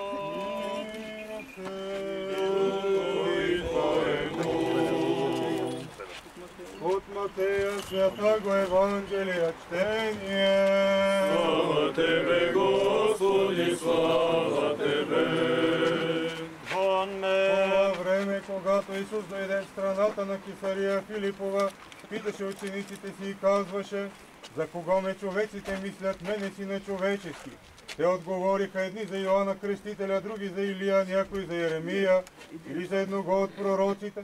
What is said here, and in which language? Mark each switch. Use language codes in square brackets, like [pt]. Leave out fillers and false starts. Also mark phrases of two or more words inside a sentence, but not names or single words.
[cu] От Матея святаго Евангелия чтение. Слава Тебе, Господи, слава Тебе. [bg] Това време, когато Исус дойде в страната на Кесария Филипова, питаше учениците си и казваше: за кого ме човеците мислят, мене си на човечески? Те отговориха, едни за Йоанна Кръстителя, други за Илия, някой за Еремия или за едного от пророците.